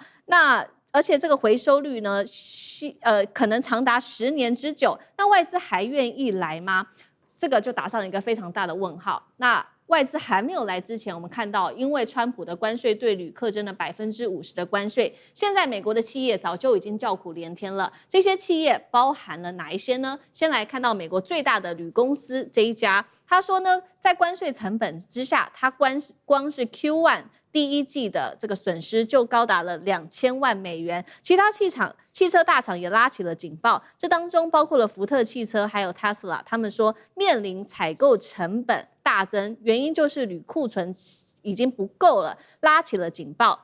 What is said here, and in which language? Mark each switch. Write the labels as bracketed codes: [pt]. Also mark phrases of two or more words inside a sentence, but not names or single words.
[zh] 那而且這個回收率呢，可能長達10年之久。那外資還願意來嗎？這個就打上一個非常大的問號。那外資還沒有來之前，我們看到，因為川普的關稅對鋁課徵了50%的關稅，現在美國的企業早就已經叫苦連天了。這些企業包含了哪一些呢？先來看到美國最大的鋁公司這一家，他說呢，在關稅成本之下，他光是 Q1第一季的這個損失就高達了2000萬美元。其他汽車大廠也拉起了警報，這當中包括了福特汽車還有 Tesla， 他們說面臨採購成本大增，原因就是鋁庫存已經不夠了，拉起了警報。